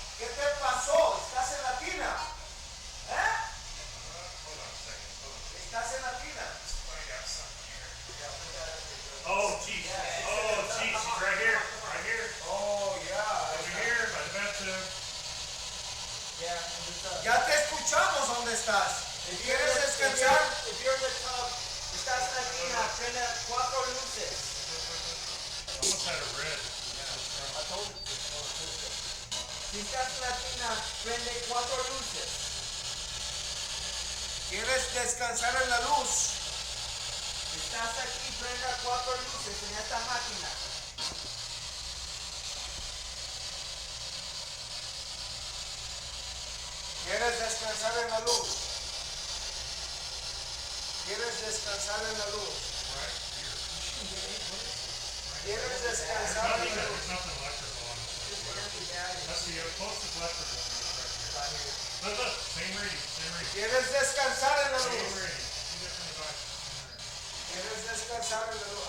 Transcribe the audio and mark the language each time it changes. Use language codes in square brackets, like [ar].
[es] ¿Qué te pasó? ¿Estás en la tina? ¿Eh? [en] Hold on a second. [es] ¿Estás en la tina? [en] I got something here. Oh, geez. Oh, geez. She's right here. Right here. Oh, yeah. Over here by the bathtub. [es] Ya te escuchamos dónde estás. ¿Quieres descansar? [en] If you're in the tub, [es] estás en la tina, prende 4 luces. [en] Almost had a red. I told you. [es] Si estás en la tina, prende 4 luces. ¿Quieres descansar en la luz? Si estás aquí, prenda 4 luces en esta máquina. ¿Quieres descansar en la luz? descansar en la luz? [en] Right here. [es] ¿Quieres descansar en la luz? [en] There's nothing electrical on this. That's the closest electrical fuse right here. Look, same reading, same reading. [es] ¿Quieres descansar en la [en] Same [es] luz? [en] reading. Two different devices. [es] ¿Quieres descansar en la luz?